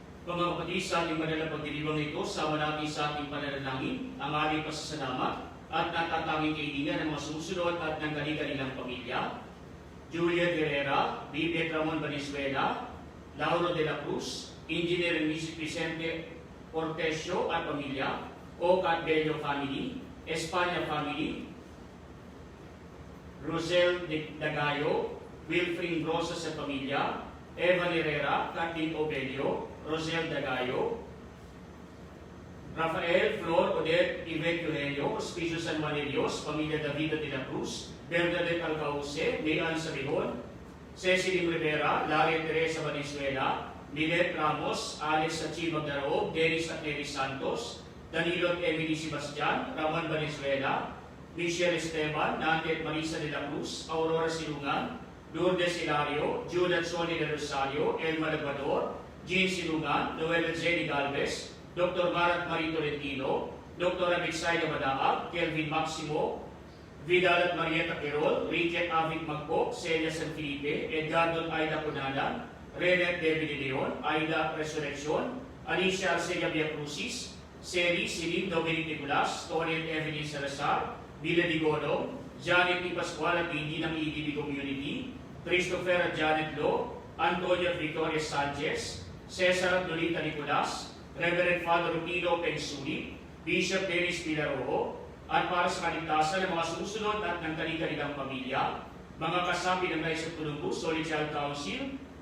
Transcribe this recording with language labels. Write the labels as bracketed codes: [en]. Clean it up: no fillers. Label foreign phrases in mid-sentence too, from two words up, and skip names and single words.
[tl] Mga kapatid, sa ating banal na pagdiriwang ito, sama natin sa ating pananalangin ang ating pasasalamat at natatanging kaibigan ng mga susunod at ng kanilang pamilya. Julia Guerrera, Vivian Ramon Valenzuela, Lauro de la Cruz, Engineer Vicente Portesio at pamilya, Ocat Bello family, Espanya family, Rosel Dagayo, Wilfring Rosas at pamilya, Eva Herrera, Kathleen Obelio, Rosel Dagayo, Rafael Flor Odette Yvette Eugenio, Hospicio San Juan de Dios, pamilya David de la Cruz, Bernadette Alcauce, Leon Sabihon, Cecily Rivera, Laria Teresa Valenzuela, Milet Ramos, Alex Sachi Magdaroob, Dennis at Nery Santos, Danilo at Emily Sebastian, Ramon Valenzuela, Michelle Esteban, Nanette Marisa de la Cruz, Aurora Silungan, Lourdes Hilario, Julian Sony de Rosario, Elma Lagbador, Jean Silungan, Noel Jenny Galvez, Dr. Marat Marie Tolentino, Dr. Abixaya Madaag, Kelvin Maximo, Vidal at Marieta Quirol, Richard Avit Magpo, Celia San Felipe, Edgardo Aida Cunanan, Renet David Leon, Aida Resurrección, Alicia Arcelia Viacrucis, Seri Silim Dominic Nicolas, Tony at Evelyn Salazar, Villa Digono, Janet P. Pascual at Hindi ng EDB Community, Christopher at Janet Lo, Antonio Victoria Sanchez, Cesar at Lolita Nicolas, Reverend Father Rutino Pensuli, Bishop Dennis Pilarojo, at para sa kaligtasan ng mga susunod at ng kanilang pamilya, mga kasapi ng Naisip Tulunggu, Solid Child Council,